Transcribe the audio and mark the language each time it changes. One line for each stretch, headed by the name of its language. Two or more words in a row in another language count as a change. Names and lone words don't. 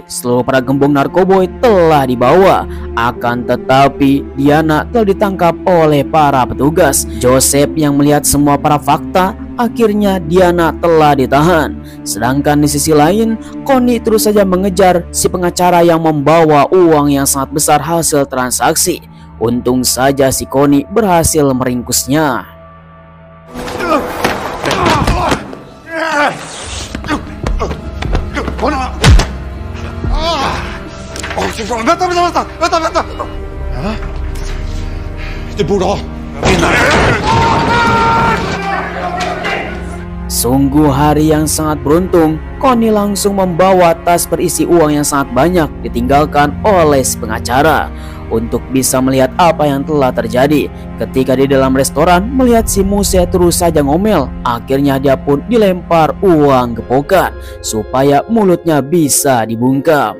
Indonesian: Seluruh para gembong narkoboy telah dibawa. Akan tetapi, Diana telah ditangkap oleh para petugas. Joseph yang melihat semua para fakta, akhirnya Diana telah ditahan. Sedangkan di sisi lain, Connie terus saja mengejar si pengacara yang membawa uang yang sangat besar hasil transaksi. Untung saja si Connie berhasil meringkusnya.
Swedish: Vänta! Det borde ha.
Indonesian: Sungguh hari yang sangat beruntung. Connie langsung membawa tas berisi uang yang sangat banyak ditinggalkan oleh si pengacara untuk bisa melihat apa yang telah terjadi. Ketika di dalam restoran melihat si Muse terus saja ngomel, akhirnya dia pun dilempar uang gepokan supaya mulutnya bisa dibungkam.